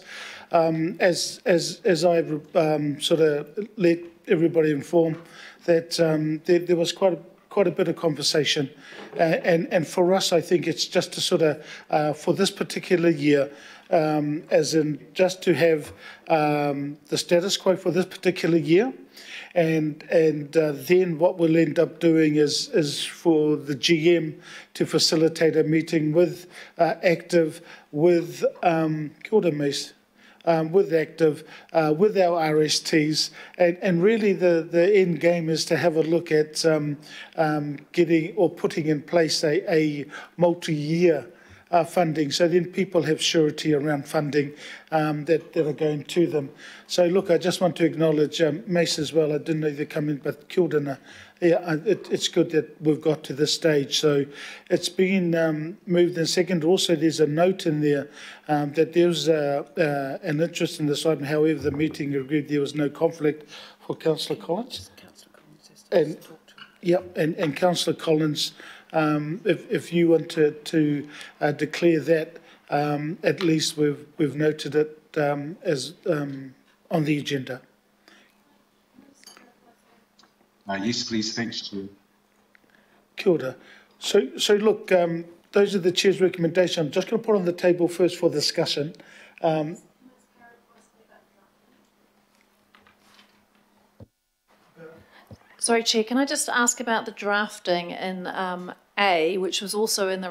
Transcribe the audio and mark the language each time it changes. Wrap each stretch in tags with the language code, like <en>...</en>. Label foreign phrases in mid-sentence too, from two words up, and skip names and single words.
<en>As I've sort of let everybody inform that there was quite a bit of conversation, and for us, I think it's just to sort of for this particular year, as in just to have the status quo for this particular year. And then what we'll end up doing is for the GM to facilitate a meeting with Active, with</en> <mi>kia ora,</mi> <en>Mace, with Active, with our RSTs, and really the end game is to have a look at getting or putting in place a multi-year funding, so then people have surety around funding that are going to them. So look, I just want to acknowledge Mace as well. I didn't know they'd come in, but</en> <mi>kia ora.</mi> <en>Yeah, it's good that we've got to this stage. So it's been moved in second. Also, there's a note in there that there's an interest in this item. However, the meeting agreed there was no conflict for Councillor Collins. And yep, and Councillor Collins, if you want to declare that, at least we've noted it as on the agenda. Yes, please. Thanks, Chair.</en> <mi>Kia ora.</mi> <en>So look, those are the Chair's recommendations. I'm just going to put on the table first for discussion. Sorry, Chair, can I just ask about the drafting in A, which was also in the</en>